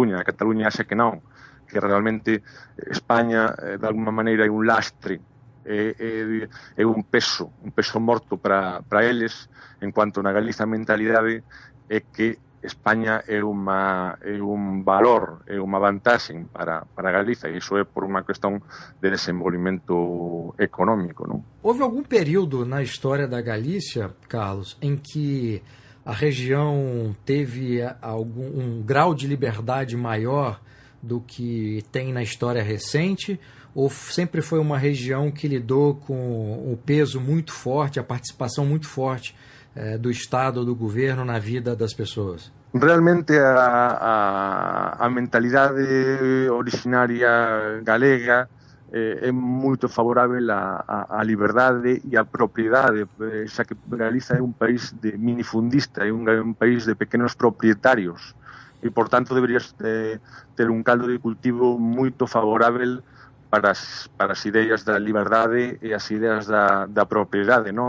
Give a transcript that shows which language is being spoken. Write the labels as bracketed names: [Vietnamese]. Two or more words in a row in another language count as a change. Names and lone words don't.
[Galician] A Cataluña axa que non, que realmente España, de alguma maneira, é un lastre, é un peso morto para eles, en cuanto na Galiza a mentalidade é que España é un valor, é unha vantaxe para Galiza, e iso é por unha cuestión de desenvolvimento económico, non? [Portuguese] Houve algum período na história da Galícia, Carlos, em que a região teve um grau de liberdade maior do que tem na história recente, ou sempre foi uma região que lidou com o peso muito forte, a participação muito forte do Estado ou do governo na vida das pessoas? [Galician] Realmente a mentalidade originária galega é moito favorável á liberdade e á propiedade, xa que Galiza é un país de minifundista, é un país de pequenos propietarios, e, por tanto, deberías ter un caldo de cultivo moito favorável para as ideas da liberdade e as ideas da propiedade, non?